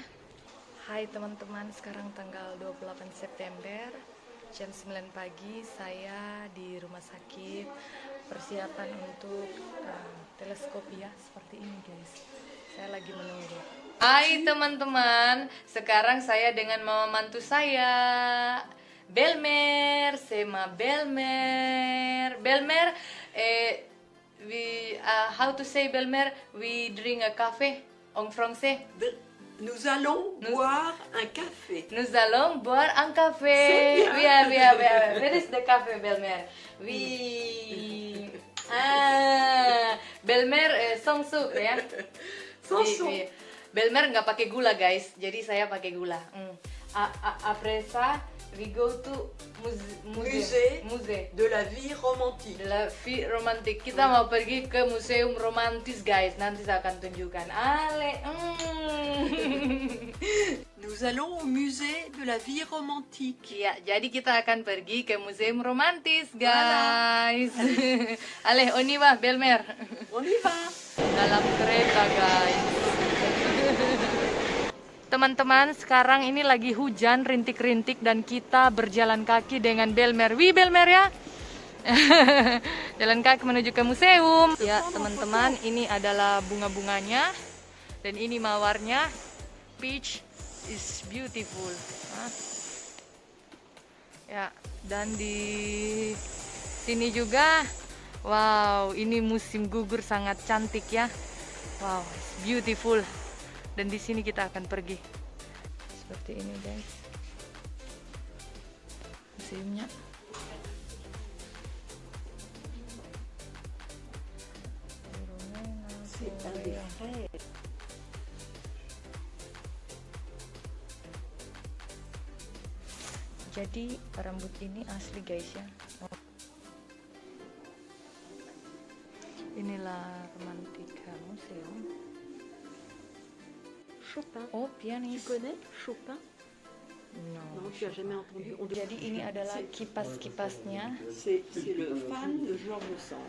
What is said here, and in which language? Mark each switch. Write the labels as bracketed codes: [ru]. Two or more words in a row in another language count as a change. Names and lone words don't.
[id] Hai teman-teman, sekarang tanggal 28 September jam 9 pagi saya di rumah sakit persiapan untuk teleskop ya, seperti ini guys. Saya lagi menunggu. Hai teman-teman, sekarang saya dengan mama mantu saya Belmer, sama Belmer. [en] Belmer, how to say Belmer? We drink a café [fr] en français. Nous allons boire un café. Nous allons boire un café. C'est bien. [en] Where is the café, Belmer? Oui. [fr] Belmer sans sucre ya. Sans sucre. [id] Belmer nggak pakai gula guys, jadi saya pakai gula. [fr] Après ça, [en] we go to musée [fr] de la vie romantique. de la vie romantique. [id] Kita mau pergi ke museum romantis guys. Nanti saya akan tunjukkan. [fr] Nous allons au musée de la vie romantique. [id] Iya, jadi kita akan pergi ke museum romantis guys. [fr] Allez, on y va, Belmer. On y va. [id] Dalam kereta guys. Teman-teman, sekarang ini lagi hujan rintik-rintik dan kita berjalan kaki dengan Belmer. Wih, Belmer ya. Jalan kaki menuju ke museum. Ya, teman-teman, ini adalah bunga-bunganya dan ini mawarnya. [en] Peach is beautiful. [id] Ya, dan di sini juga, wow, ini musim gugur sangat cantik ya. [en] Wow, it's beautiful. [id] Dan di sini kita akan pergi seperti ini guys, museumnya. Jadi rambut ini asli guys ya. Inilah romantika museum. Chopin. Oh, pianis. [fr] Tu connais Chopin? No. Non, tu as jamais entendu. [id] Jadi ini adalah kipas-kipasnya. [fr] C'est le fan de Georges Sand.